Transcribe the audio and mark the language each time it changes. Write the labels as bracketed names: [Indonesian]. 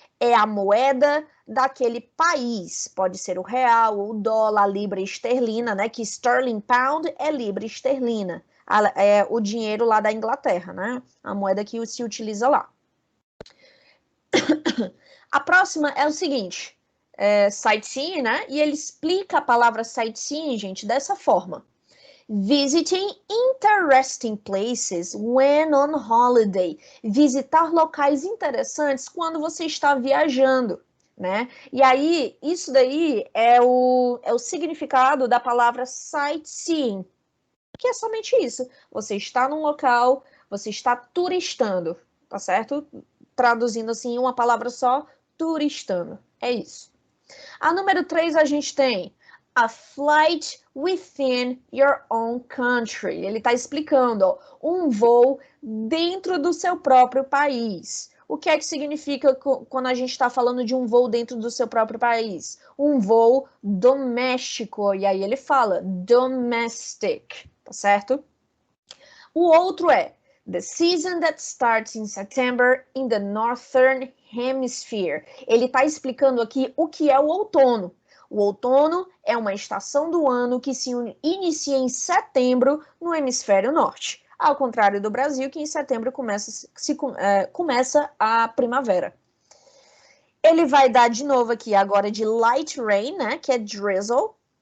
[Portuguese] É a moeda daquele país, pode ser o real, o dólar, a libra esterlina, né, que sterling pound é libra esterlina. o dinheiro lá da Inglaterra, né? A moeda que se utiliza lá. A próxima é o seguinte, sightseeing, né? E ele explica a palavra sightseeing, gente, dessa forma. [English] Visiting interesting places when on holiday. [Portuguese] Visitar locais interessantes quando você está viajando, né? E aí, isso daí é o significado da palavra sightseeing, que é somente isso. Você está num local, você está turistando, tá certo? Traduzindo assim, uma palavra só, turistando. É isso. A número 3 a gente tem a flight within your own country. Ele está explicando, ó, um voo dentro do seu próprio país. O que é que significa quando a gente está falando de um voo dentro do seu próprio país? Um voo doméstico. E aí ele fala domestic, tá certo? O outro é [English] the season that starts in September in the Northern Hemisphere. [Portuguese] Ele está explicando aqui o que é o outono. O outono é uma estação do ano que se inicia em setembro no hemisfério norte. Ao contrário do Brasil, que em setembro começa a primavera. Ele vai dar de novo aqui agora de light rain, né, que é drizzle.